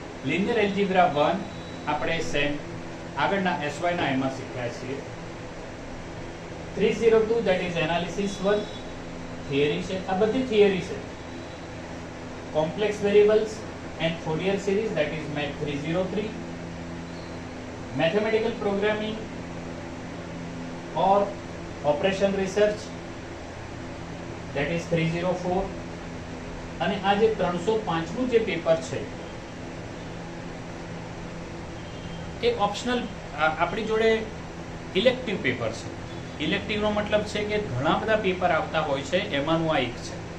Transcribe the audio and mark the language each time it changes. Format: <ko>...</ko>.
<gu>Linear algebra 1 આપણે same આગળના SY ના એમાં શીખ્યા છીએ. 302</gu> <en>that is</en> <gu>એનાલિસિસ 1 થિયરી છે. આ બધી થિયરી છે.</gu> <en>Complex variables and Fourier series that is math 303. Mathematical programming और operation research that is 304.</en> <gu>અને આ જે 305 નું જે પેપર છે એ ઓપ્શનલ આપણી જોડે ઇલેક્ટિવ પેપર છે. ઇલેક્ટિવ નો મતલબ છે કે ઘણા બધા પેપર આવતા હોય છે, એમાંનું આ એક છે.</gu>